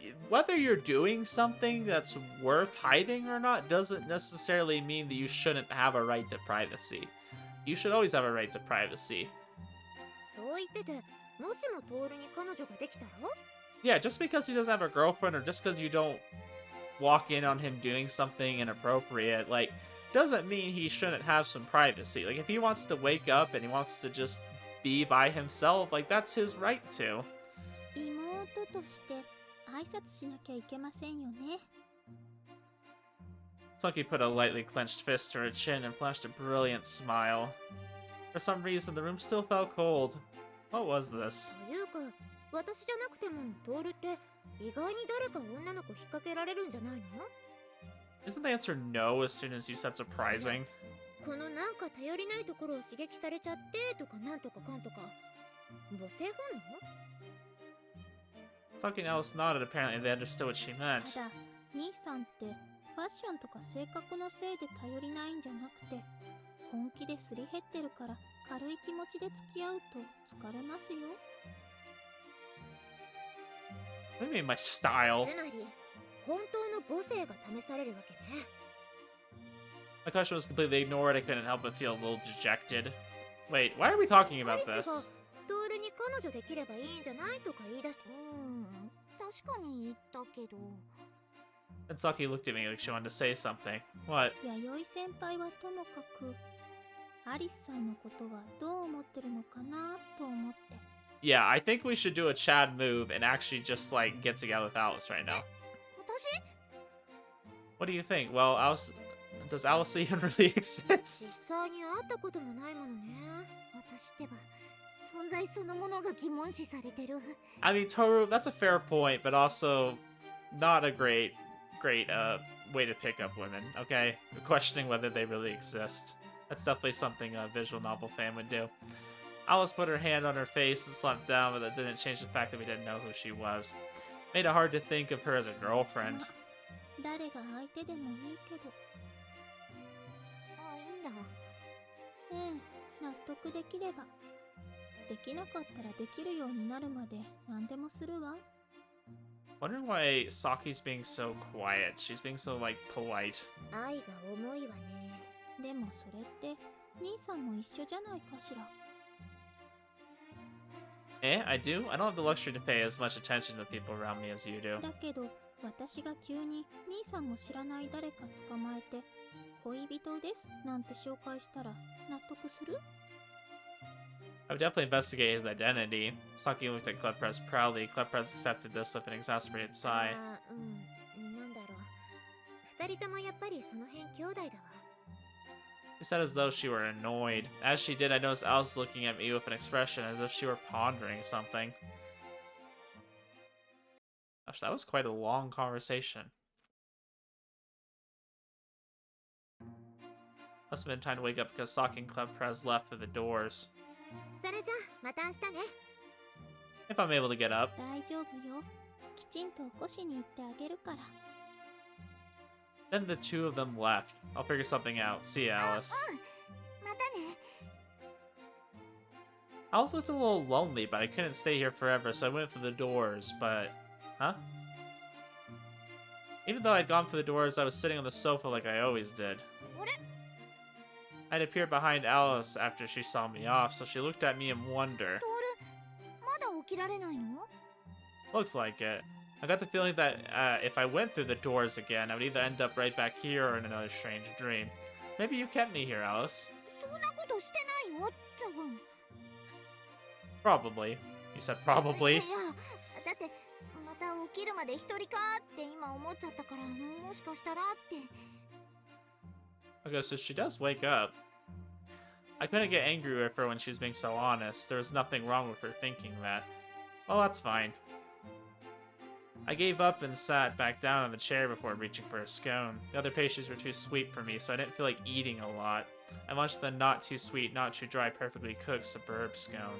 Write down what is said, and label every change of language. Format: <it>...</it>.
<en>Whether you're doing something that's worth hiding or not doesn't necessarily mean that you shouldn't have a right to privacy. You should always have a right to privacy.</en> <ja>そう言ってて、もしもトールに彼女ができたら？</ja> <en>Yeah, just because he doesn't have a girlfriend or just because you don't walk in on him doing something inappropriate, doesn't mean he shouldn't have some privacy. Like, if he wants to wake up and he wants to just be by himself, that's his right to.</en> <ja>妹として挨拶しなきゃいけませんよね。</ja> <en>Sunky put a lightly clenched fist to her chin and flashed a brilliant smile. For some reason, the room still felt cold. What was this?</en> <ja>というか、私じゃなくてもトールって意外に誰か女の子引っ掛けられるんじゃないの？</ja> <en>Isn't the answer no as soon as you said surprising?</en> <ja>このなんか頼りないところを刺激されちゃってとかなんとかかんとか。母性本能？</ja> <en>Sunky and Alice nodded. Apparently, they understood what she meant.</en> <ja>ただ、兄さんってファッションとか性格のせいで頼りないんじゃなくて、本気ですり減ってるから軽い気持ちで付き合うと疲れますよ。</ja> <en>What do you mean my style?</en> <ja>つまり本当の母性が試されるわけね。</ja> <en>My question was completely ignored. I couldn't help but feel a little dejected. Wait, why are we talking</en> <ja>アリ</ja> <en>about</en> <ja>スが</ja> <en>this?</en> <ja>トールに彼女できればいいんじゃないとか言い出して。確かに言ったけど。</ja> <en>And Saki looked at me like she wanted to say something. What?</en> <ja>弥生先輩はともかくアリスさんのことはどう思ってるのかなと思って。</ja> <en>Yeah, I think we should do a Chad move and actually just like get together with Alice right now.</en> <ja>私</ja> <en>What do you think? Well, Alice, does Alice even really</en> <ja>実</ja> <en>exist?</en> <ja>際に会ったこともないものね。私ってば存在そのものが疑問視されてる。</ja> <en>I mean, Tohru, that's a fair point, but also not a great way to pick up women. Okay, questioning whether they really exist. That's definitely something a visual novel fan would do. Alice put her hand on her face and slumped down, but that didn't change the fact that we didn't know who she was. Made it hard to think of her as a girlfriend.</en> <ja>誰が相手でもいいけど。あ、いいんだ。ええ、納得できれば。できなかったらできるようになるまで何でもするわ。</ja> <en>Wondering why Saki's being so quiet. She's being so like polite.</en> <ja>愛が重いわね。でもそれって兄さんも一緒じゃないかしら。</ja> <en>Eh, I do? I don't have the luxury to pay as much attention to the people around me as you do.</en> <ja>だけど私が急に兄さんも知らない誰か捕まえて恋人ですなんて紹介したら納得する？</ja> <en>I would definitely investigate his identity. Saki looked at Klepres proudly. Klepres accepted this with an exasperated sigh.</en> <ja>あ、なんだろう。二人ともやっぱりその辺兄弟だわ。</ja> <en>She said as though she were annoyed. As she did, I noticed Alice looking at me with an expression as if she were pondering something. Gosh, that was quite a long conversation. Must have been time to wake up because Saki and Klepres left for the doors.</en> <ja>それじゃまた明日ね。</ja> <en>If I'm able to get up.</en> <ja>大丈夫よ。きちんと起こしに行ってあげるから。</ja> <en>Then the two of them left. I'll figure something out. See ya, Alice.</en> <ja>またね。</ja> <en>Alice looked a little lonely, but I couldn't stay here forever, so I went through the doors, but... Huh? Even though I'd gone through the doors, I was sitting on the sofa like I always did.</en> <ja>あれ</ja> <en>I'd appeared behind Alice after she saw me off, so she looked at me in wonder.</en> <ja>トール、まだ起きられないの？</ja> <en>Looks like it. I got the feeling that if I went through the doors again, I would either end up right back here or in another strange dream. Maybe you kept me here, Alice.</en> <ja>そんなことしてないよ、多分。</ja> <en>Probably. You said probably.</en> <ja>いや、だってまた起きるまで一人かって今思っちゃったから、もしかしたらって。</ja> <en>Okay, so she does wake up. I couldn't get angry with her when she was being so honest. There was nothing wrong with her thinking that. Well, that's fine. I gave up and sat back down on the chair before reaching for a scone. The other pastries were too sweet for me, so I didn't feel like eating a lot. I munched the not too sweet, not too dry, perfectly cooked suburb scone.</en>